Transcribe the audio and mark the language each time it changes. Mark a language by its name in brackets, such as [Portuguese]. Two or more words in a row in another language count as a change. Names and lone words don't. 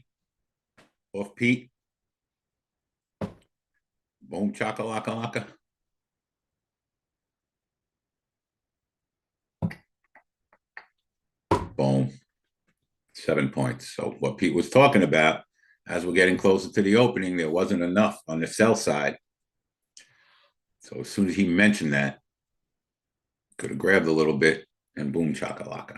[English] Off Pete? Boom, chaka laka laka. Boom. 7 points. So what Pete was talking about, as we're getting closer to the opening, there wasn't enough on the sell side. So as soon as he mentioned that, could have grabbed a little bit and boom, chakalaka.